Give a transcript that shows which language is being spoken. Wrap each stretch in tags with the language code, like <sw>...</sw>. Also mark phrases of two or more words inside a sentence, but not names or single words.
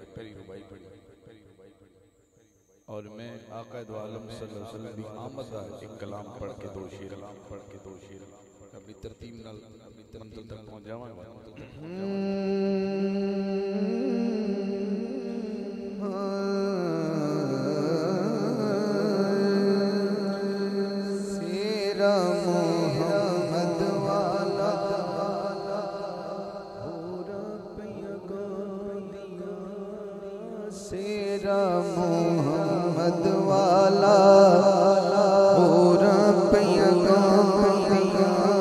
<ur>اور میں آقا دو عالم</ur> <ar>صلى الله عليه وسلم</ar> <ur>کی آمد کا ایک کلام پڑھ کے دو شعر اپنی ترتیب</ur> <pa>نال منزل تک پہنچ جاواں گا. سہرا محمد والا سہرا محمد والا پورا پیغامیا</pa>